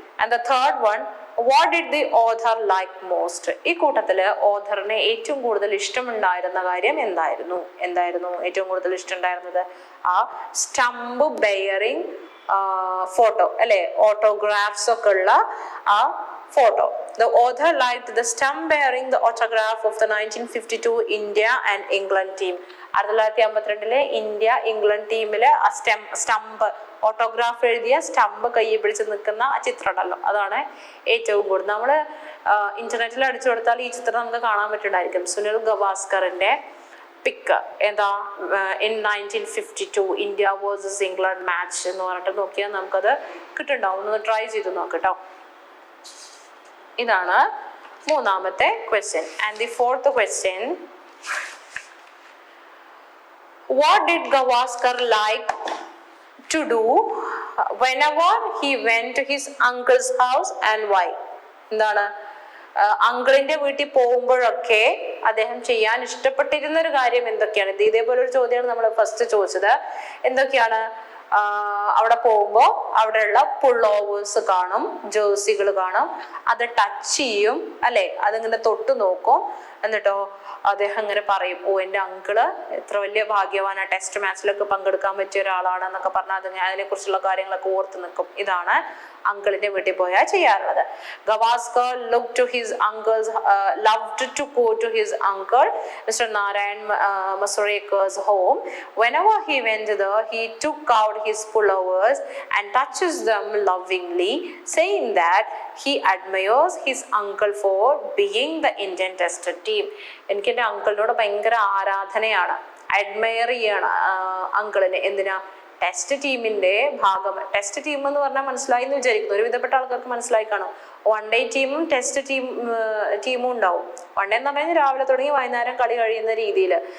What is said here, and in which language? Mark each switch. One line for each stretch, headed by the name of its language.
English: And the third one, what did the author like most?
Malayalam: ഈ കൂട്ടത്തില് ഓഥറിന് ഏറ്റവും കൂടുതൽ ഇഷ്ടമുണ്ടായിരുന്ന കാര്യം എന്തായിരുന്നു? ഏറ്റവും കൂടുതൽ ഇഷ്ടമുണ്ടായിരുന്നത്? ആ സ്റ്റംപ് ബെയറിംഗ് ഫോട്ടോ അല്ലെ, ഓട്ടോഗ്രാഫ്സ് ഒക്കെ ഉള്ള ആ photo.
English: The author liked the stump bearing the autograph of the 1952 India and England team.
Malayalam: 1952 India England ടീമിലെ ആ സ്റ്റംപ് ഓട്ടോഗ്രാഫ് എഴുതിയ സ്റ്റംപ് കയ്യിൽ പിടിച്ച് നിൽക്കുന്ന ആ ചിത്രം ഉണ്ടല്ലോ, അതാണ് ഏറ്റവും കൂടുതൽ. നമ്മൾ ഇന്റർനെറ്റിൽ അടിച്ചു കൊടുത്താൽ ഈ ചിത്രം നമുക്ക് കാണാൻ പറ്റുന്നുണ്ടായിരിക്കും. സുനിൽ ഗവാസ്കറിന്റെ പിക്ക് എന്താ,
English: in 1952 India versus England match
Malayalam: എന്ന് പറഞ്ഞിട്ട് നോക്കിയാൽ നമുക്കത് കിട്ടുന്നുണ്ടാവും. ഒന്ന് ട്രൈ ചെയ്ത് നോക്കട്ടോ. ഇതാണ് മൂന്നാമത്തെ question.
English: And the fourth question, what did Gavaskar like to do whenever he went to his uncle's house and why?
Malayalam: എന്താണ്? അങ്കിളിന്റെ വീട്ടിൽ പോകുമ്പോഴൊക്കെ അദ്ദേഹം ചെയ്യാൻ ഇഷ്ടപ്പെട്ടിരുന്ന ഒരു കാര്യം എന്തൊക്കെയാണ്? ഇതേപോലെ ഒരു ചോദ്യമാണ് നമ്മൾ ഫസ്റ്റ് ചോദിച്ചത്. എന്തൊക്കെയാണ്? അവിടെ പോകുമ്പോൾ അവിടെയുള്ള പുള്ളോവേഴ്സ് കാണും, ജേഴ്സികൾ കാണും, അത് ടച്ച് ചെയ്യും അല്ലെ, അതിങ്ങനെ തൊട്ട് നോക്കും. എന്നിട്ടോ അദ്ദേഹം ഇങ്ങനെ പറയും, ഓ എൻ്റെ അങ്കിള് എത്ര വലിയ ഭാഗ്യവാനാ, ടെസ്റ്റ് മാച്ചിലൊക്കെ പങ്കെടുക്കാൻ പറ്റിയ ഒരാളാണ് എന്നൊക്കെ പറഞ്ഞാൽ അതിനെ കുറിച്ചുള്ള കാര്യങ്ങളൊക്കെ ഓർത്ത് നിൽക്കും. ഇതാണ് അങ്കിളിന്റെ വീട്ടിൽ പോയാൽ ചെയ്യാറുള്ളത്.
English: Gavaskar looked to his uncle's loved to go to his uncle Mr. Narayan Masureka's home. Whenever he went there, he took out his pullovers and touches them lovingly, saying that he admires his uncle for being the Indian test team.
Malayalam: എനിക്ക് എൻ്റെ അങ്കിളിനോട് ഭയങ്കര ആരാധനയാണ്, admire ചെയ്യാണ് അങ്കിളിനെ. എന്തിനാ? Test ടീമിന്റെ ഭാഗം. Test team എന്ന് പറഞ്ഞാൽ മനസ്സിലായി എന്ന് വിചാരിക്കുന്നു, ഒരുവിധപ്പെട്ട ആൾക്കാർക്ക് മനസ്സിലായി കാണും. വൺ ഡേ ടീമും ടെസ്റ്റ് ടീമും ഉണ്ടാവും. വൺ ഡേ എന്ന് പറഞ്ഞാൽ രാവിലെ തുടങ്ങി വൈകുന്നേരം കളി കഴിയുന്ന രീതിയിൽ.